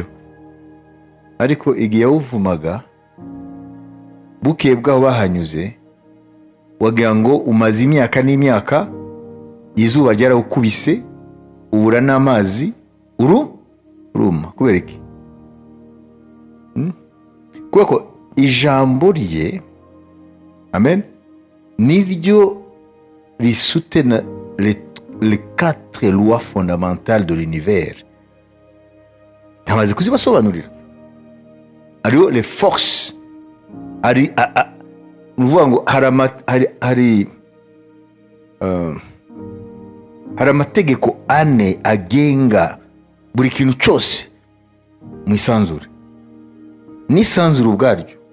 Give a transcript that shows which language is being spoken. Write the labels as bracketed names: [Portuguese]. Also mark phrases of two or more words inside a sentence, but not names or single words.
[Kinyarwanda] Ariko igihe yawuvumaga bukeye bwaho bahanyuze, wagira ngo umaze imyaka n'imyaka, izuba ryarawukubise, ubura n'amazi, uruma. Kubera iki? Kubera ko ijambo rye, amen, niryo risutena [French] les 4 lois fondamentales de l'univers. [Kinyarwanda] Ntamaze kuzibasobanurira. Ariyo [French] les forces, [Kinyarwanda] ari nuvuga ngo hari amategeko ane agenga buri kintu cyose mu isanzure n'isanzure ubwaryo.